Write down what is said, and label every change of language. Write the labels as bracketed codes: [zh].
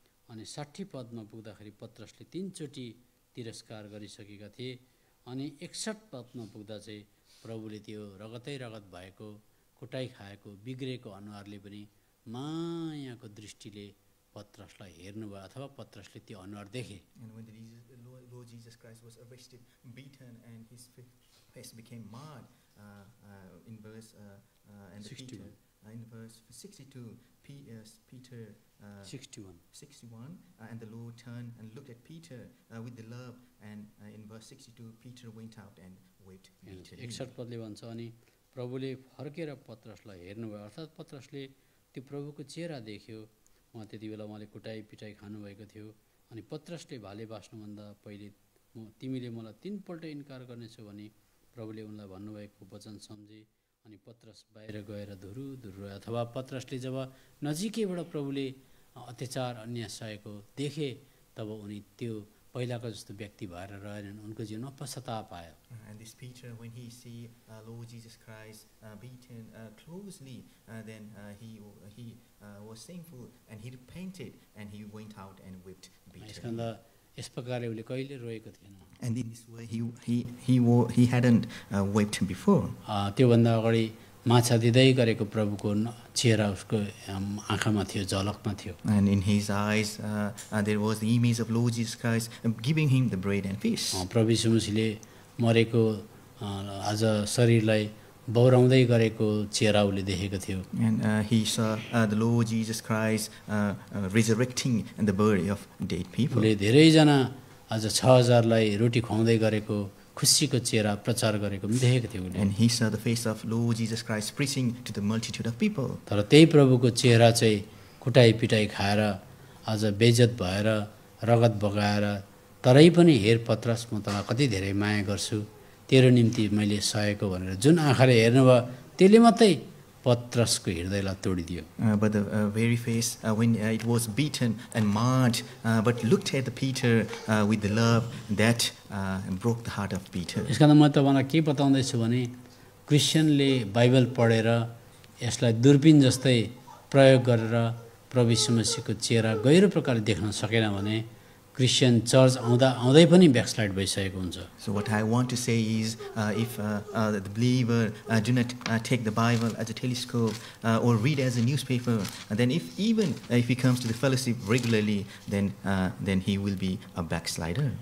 [ne] अनि 60 पदमा पुग्दाखेरि पत्रसले 3 चोटि तिरस्कार गरिसकेका थिए। अनि 61 पदमा पुग्दा चाहिँ प्रभुले त्यो रगतै रगत भएको, कुटाई खाएको, बिग्रेको अनुहारले पनि मायाको दृष्टिले पत्रसलाई हेर्नुभयो, अथवा पत्रसले त्यो अनुहार देखे। [en] And when Lord Jesus Christ was arrested, beaten, and his face became marred, in verse 61. In verse 62, Peter 61, and the Lord turned and looked at Peter with the love, and in verse 62, Peter went out and wept bitterly. [ne] 61 पदले भन्छ, अनि प्रभुले फर्केर पत्रसलाई हेर्नुभयो, अर्थात् पत्रसले त्यो प्रभुको चेहरा देख्यो। उहाँ त्यति बेला उहाँले कुटाई पिटाई खानुभएको थियो। अनि पत्रसले भाले बाँच्नुभन्दा पहिले तिमीले मलाई 3 पल्ट इन्कार गर्नेछौ भने प्रभुले उनलाई भन्नुभएको वचन सम्झे। अनि पत्रस बाहिर गएर धुरु, अथवा पत्रसले जब नजिकैबाट प्रभुले अत्याचार अन्याय सहेको देखे, तब उनी त्यो पहिलाको जस्तो व्यक्ति भएर रहेनन्, उनको जीवनमा पश्चाताप आयो। [en] And this Peter, when he see Lord Jesus Christ beaten closely, then he was thankful and he repented and he went out and wept bitterly. [ne] यसकारण यस प्रकारले उसले कहिले रोएको थिएन। [en] And in this way, he hadn't wept before. [ne] त्योभन्दा अगाडि माछा दिँदै गरेको प्रभुको चेहरा उसको आँखामा थियो, झलकमा थियो। [en] And in his eyes, there was the image of Lord Jesus Christ giving him the bread and fish. [ne] प्रभु यीशु मसीहले मरेको आज शरीरलाई बौराउँदै गरेको चेहरा उसले देखेको थियो। [en] And he saw the Lord Jesus Christ resurrecting the body of dead people. [ne] उसले धेरैजना आज 6000लाई रोटी खुवाउँदै गरेको खुसीको चेहरा प्रचार गरेको पनि देखेको थियो उसले। [en] And he saw the face of Lord Jesus Christ preaching to the multitude of people. [ne] तर त्यही प्रभुको चेहरा चाहिँ कुटाइ पिटाइ खाएर आज बेइज्जत भएर रगत बगाएर तरै पनि हेर पत्रस, म तँलाई कति धेरै माया गर्छु, तेरो निम्ति मैले सहेको भनेर जुन आँखाले हेर्नुभयो त्यसले मात्रै पत्रसको हृदयलाई तोडिदियो। [en] But the very face when it was beaten and marred, but looked at the Peter with the love that broke the heart of Peter. [ne] यसकारण म तपाईँलाई के बताउँदैछु भने क्रिस्चियनले बाइबल पढेर यसलाई दूरबीन जस्तै प्रयोग गरेर प्रभु यीशु मसीहको चेहरा गहिरो प्रकारले देख्न सकेन भने क्रिस्चियन चर्च आउँदै पनि ब्याकस्लाइड भइसकेको हुन्छ। [en] So what I want to say is, if the believer do not take the Bible as a telescope or read as a newspaper, then if he comes to the fellowship regularly, then he will be a backslider.